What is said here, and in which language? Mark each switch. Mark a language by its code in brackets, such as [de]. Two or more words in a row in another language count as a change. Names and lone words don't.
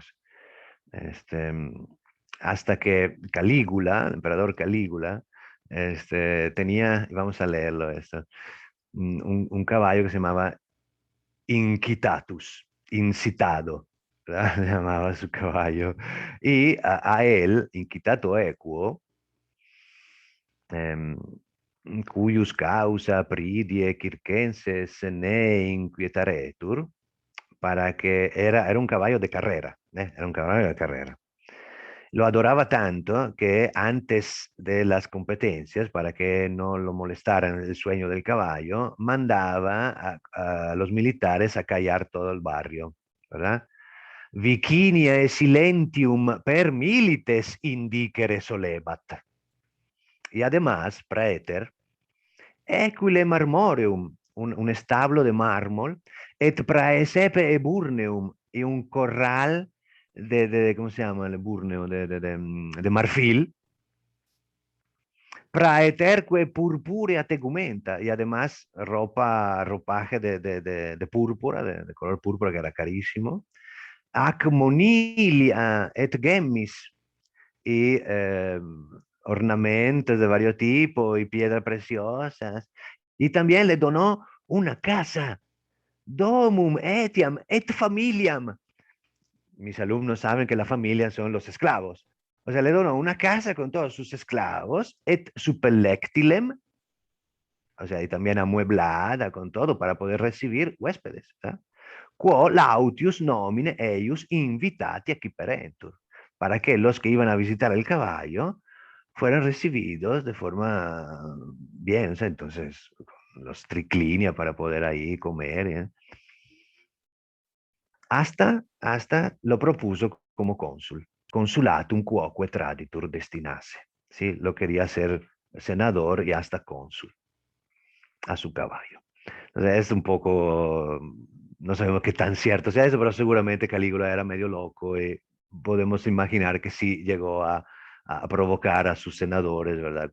[es] Este, hasta que Calígula, el emperador Calígula, tenía, y vamos a leerlo esto, un caballo que se llamaba Incitatus, incitado, ¿verdad? Se llamaba su caballo. Y a él, [la] Incitato Equo, em, cuius causa pridie circenses ne inquietaretur, [es] para que era un caballo de carrera, era un caballo de carrera. Lo adoraba tanto que antes de las competencias, para que no lo molestaran el sueño del caballo, mandaba a los militares a callar todo el barrio, ¿verdad? [la] Viciniae silentium per milites indicere solebat. [es] Y además, [la] praeter, equile marmoreum, [es] un establo de mármol, [la] et praesepe e burneum, [es] y un corral ¿cómo se llama el burneo? De marfil, [la] praeterque purpurea tegumenta, [es] y además ropaje de púrpura, de color púrpura, que era carísimo, [la] ac monilia et gemmis, [es] y ornamentos de varios tipos y piedras preciosas. Y también le donó una casa, [la] domum etiam et familiam. [es] Mis alumnos saben que la familia son los esclavos. O sea, le donó una casa con todos sus esclavos, [la] et superlectilem, [es] o sea, y también amueblada con todo para poder recibir huéspedes. ¿Eh? [la] Quo lautius nomine eius invitati acciperentur, [es] para que los que iban a visitar el caballo fueran recibidos de forma bien, o sea, entonces los triclinia para poder ahí comer, ¿eh? Hasta lo propuso como cónsul, [la] consulatum quoque traditur destinase, [es] ¿sí? Lo quería hacer senador y hasta cónsul a su caballo. O sea, es un poco, no sabemos qué tan cierto sea eso, pero seguramente Calígula era medio loco y podemos imaginar que sí llegó a provocar a sus senadores, ¿verdad?